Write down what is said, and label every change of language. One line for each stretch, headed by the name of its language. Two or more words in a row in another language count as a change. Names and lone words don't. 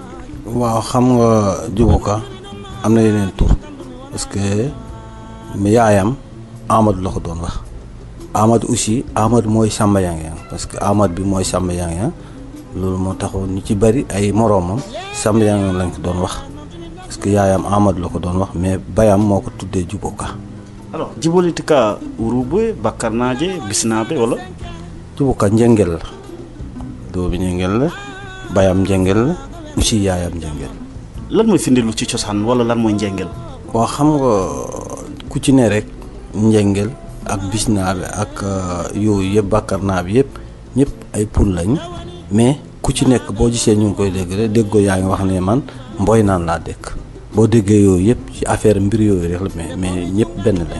Wolof: waaw xam nga Djibo Ka am na yeneen tur
French: parce que
Wolof: yaayam Amadou la ko doon wax Amadou aussi Amadou mooy Samba Yang
French: parce que
Wolof: Amadou bi mooy Samba Yang loolu moo taxoon ñu ci bëri ay moroomam Samba Yang lañ ko doon wax parce que yaayam Amadou la ko doon wax mais bayam moo ko tuddee Djibo Ka. alors Djibo Leyti Ka Wouroubé Bakkarnaaje Bisnaabe wala. Djibo Ka njëngel la doo bi njëngel la bayam njëngel la aussi yaayam njëngel. lan mooy firndeelu ci cosaan wala lan mooy njëngel. waaw xam nga ku ci ne rek njëngel ak Bisnaabe ak yooyu yëpp Bakkarnaabe yëpp ñëpp ay pul lañ mais ku ci nekk boo gisee ñu ngi koy dégg rek déggoo yaa ngi wax ne man mboy naan laa dëkk boo déggee yooyu yëpp ci affaire mbir yooyu rek la mais ñëpp benn lañ.